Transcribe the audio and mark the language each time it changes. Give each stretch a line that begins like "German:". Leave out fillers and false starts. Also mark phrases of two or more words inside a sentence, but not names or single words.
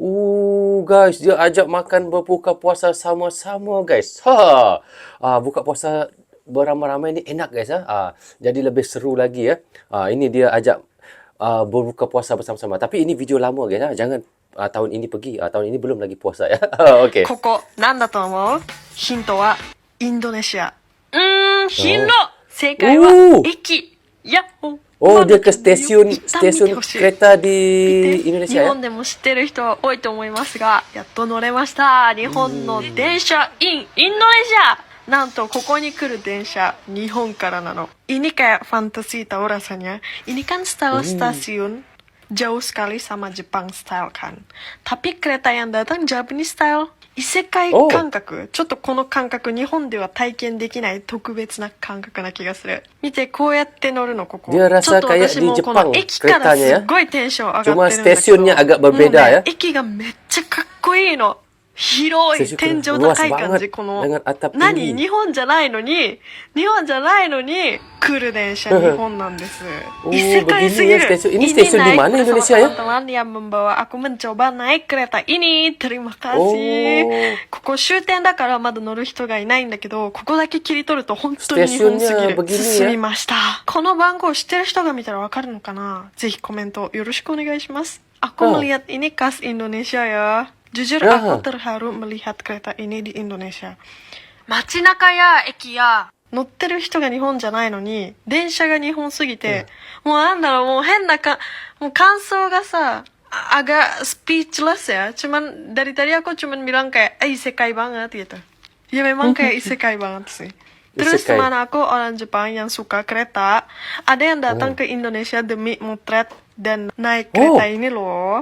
Malay: Guys, dia ajak makan berbuka puasa sama-sama guys. Buka puasa beramai-ramai ni enak guys ya. Jadi lebih seru lagi ya. Ini dia ajak berbuka puasa bersama-sama. Tapi ini video lama guys ya. Jangan tahun ini pergi. Tahun ini belum lagi puasa ya. Okey.
Japanese: ここなんだと思う？ヒントはインドネシア。ヒント。正解は駅。やっほ。
Malay: Oh, dia ke stesen kereta di
Japanese: 日
Malay: Indonesia ya?
Japanese: 本でも知ってる人は多いと思いますが、やっと乗れました。日本の電車 in インドネシア。なんとここに来る電車日本からなの。
Indonesian: Ini kayak fantasita rasanya. Ini kan style stasiun jauh sekali sama Jepang style kan. Tapi kereta yang datang
English: Japanese style.
Japanese: 異世界感覚、ちょっとこの感覚日本では体験できない特別な感覚な気がする。見てこうやって乗るのここ。
Indonesian: Dia
Japanese: ちょ
Indonesian: rasa
Japanese: っと
Indonesian: kayak
Japanese: 私
Indonesian: di
Japanese: もこの
Indonesian: Jepang
Japanese: 駅からす
Indonesian: keretanya
Japanese: っ
Indonesian: ya.
Japanese: ごいテンション上がってるん
Indonesian: Cuma
Japanese: だけど。
Indonesian: stasiunnya agak
Japanese: もう
Indonesian: berbeda
Japanese: ね
Indonesian: ya.
Japanese: 駅がめっちゃかっこいいの。広い
Indonesian: Stasiun
Japanese: 天井
Indonesian: luas
Japanese: 高い感
Indonesian: banget
Japanese: じ。この
Indonesian: dengan atap
Japanese: 何
Indonesian: tinggi.
Japanese: 日本じゃないのに来る電車日本なんです。 Oh, 異世界すぎる。
Indonesian: begini ya stasiun. Ini Ini stasiun di naik mana bersama Indonesia ya? teman-teman yang membawa aku mencoba naik kereta ini. Terima kasih.
Japanese: ここ終点だからまだ乗る人がいないんだけど、ここだけ切り取ると本当に日本すぎ
Indonesian: Stasiunnya
Japanese: る。
Indonesian: begini
Japanese: 進
Indonesian: ya.
Japanese: みました。この番号知ってる人が見たらわかるのかな？ぜひコメントよろしくお願いします。
Indonesian: Aku melihat ini khas Indonesia ya. Jujur aku terharu melihat kereta ini di Indonesia.
Japanese: 街中や駅や乗ってる人が日本じゃないのに電車が日本すぎて、もうなんだろう、もう変なもう感想がさ
Indonesian: agak speechless ya. Cuman dari tadi aku cuman bilang kayak isekai banget gitu. Ya memang kayak isekai banget sih. Terus Isekai. teman aku orang Jepang yang suka kereta, ada yang datang ke Indonesia demi motret dan naik kereta ini loh.